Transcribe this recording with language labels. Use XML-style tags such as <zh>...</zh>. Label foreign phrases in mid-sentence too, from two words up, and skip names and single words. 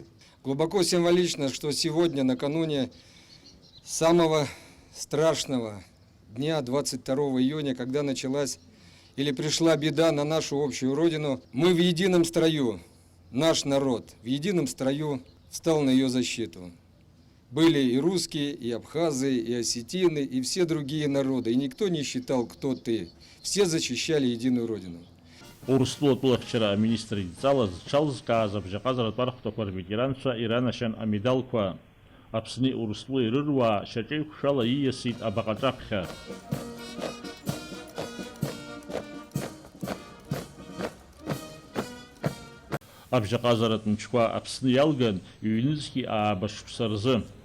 <ru>Глубоко символично, что сегодня, накануне самого страшного дня, 22 июня, когда началась или пришла беда на нашу общую родину, мы в едином строю, наш народ в едином строю встал на ее защиту. Были и русские, и абхазы, и осетины, и все другие народы. И никто не считал, кто ты. Все защищали единую родину.</ru> <ab>Урыстәылатәыла ахьчара аминистр идҵалаз зҽалзкааз абжьаҟазаратә архәҭақәа рветеранцәа иранашьан амедалқәа. Аԥсни Урыстәылеи ирыруаа шьаҿеиқәшәала ииасит абаҟаҿаԥхьа. Абжьаҟазаратә мчқәа Аԥсны иалган иҩнызқьи ааба шықәса рзы.</ab>